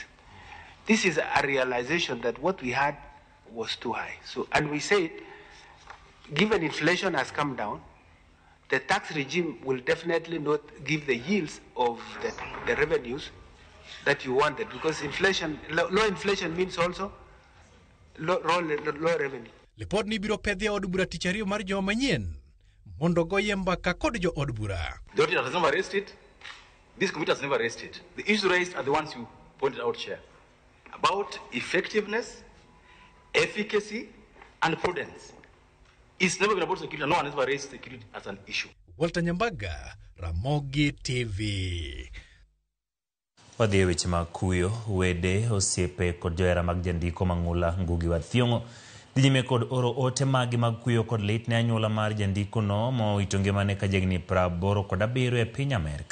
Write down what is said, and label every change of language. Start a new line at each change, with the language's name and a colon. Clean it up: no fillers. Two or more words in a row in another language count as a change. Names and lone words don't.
English: This is a realization that what we had was too high. So, and we said, given inflation has come down, the tax regime will definitely not give the yields of the revenues that you wanted, because inflation, low inflation means also low revenue.
Luo (Kenya and Tanzania): Lipod ni biro pedhi od bura tich ariyo mar joma manyien mondo goye mbaka kod jo od bura.
English: The auditor has never raised it. This committee has never raised it. The issues raised are the ones you pointed out, Chair, about effectiveness, efficacy, and prudence. It's never been about security. No one has ever raised security as an issue. Walter Nyambaga, Ramogi TV.
Luo (Kenya and Tanzania): Wadhi e weche mag kuyo, wede, osiepe kod johera mag jandiko Mang'ula Ngugi wa Thiong'o dhi nyime kod oro ote magi mag kuyo kod lit ne anyuola mar jandiko no mo ito ngimane ka jegni 87 e piny Amerka.